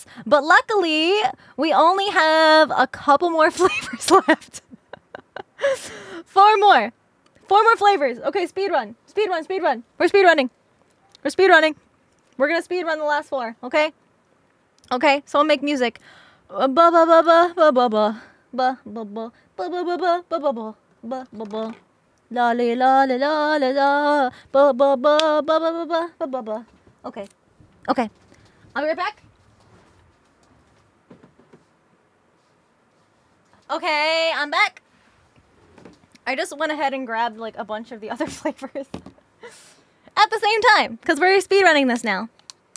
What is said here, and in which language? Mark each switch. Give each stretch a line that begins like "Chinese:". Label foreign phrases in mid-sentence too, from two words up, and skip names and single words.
English: But luckily, we only have a couple more flavors left. 4 more. 4 more flavors. Okay, speed run. Speed run, speed run. We're speed running. We're speed running. We're gonna speed run the last 4, okay? Okay, so I'll make music. Ba ba ba ba ba ba ba ba ba ba ba ba ba ba ba ba ba ba ba la la la la la la ba ba ba ba ba ba ba ba ba. Okay. Okay. I'll be right back. Okay, I'm back. I just went ahead and grabbed like a bunch of the other flavors at the same time because we're speedrunning this now.